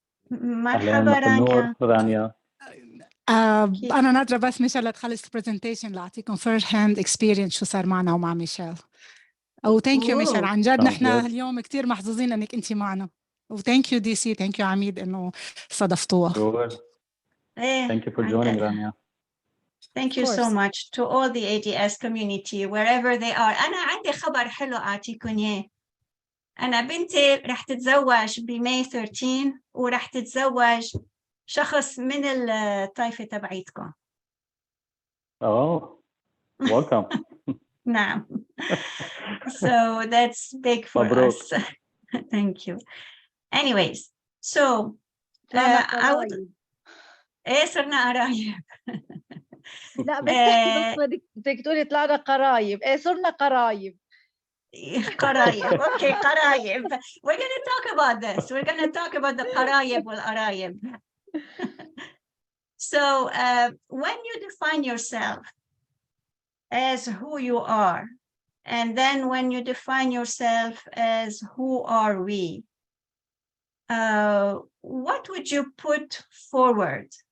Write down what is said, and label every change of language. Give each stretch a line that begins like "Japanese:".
Arabic: مرحبا رانيا. أنا ناطرة بس ميشيل تخلص البرزنتيشن لأعطيكم
English: first hand experience
Arabic: شو صار معنا ومع ميشيل.
English: thank you
Arabic: ميشيل، عن جد نحن اليوم كتير محظوظين انك انت معنا.
English: thank you DC سي، thank you
Arabic: عميد انه صادفتوها.
English: Thank you for joining, Rania. Thank you so much to all the ADS community wherever they are.
Arabic: أنا عندي خبر حلو أعطيكم إياه. أنا بنتي رح تتزوج بماي 13 ورح تتزوج شخص من الطائفة تبعيتكم.
English: Oh, welcome.
Arabic: نعم.
English: So that's big for
Arabic: مبروك.
English: us. Thank you. Anyways, so I would...
Arabic: إيه صرنا قرايب. لا بس تحكي بدك تقولي طلعنا قرايب. إيه صرنا قرايب. قرايب.
English: Okay,
Arabic: قرايب.
English: We're going to talk about this. We're going to talk about the
Arabic: قرايب والقرايب.
English: So when you define yourself as who you are, and then when you define yourself as who are we, what would you put forward?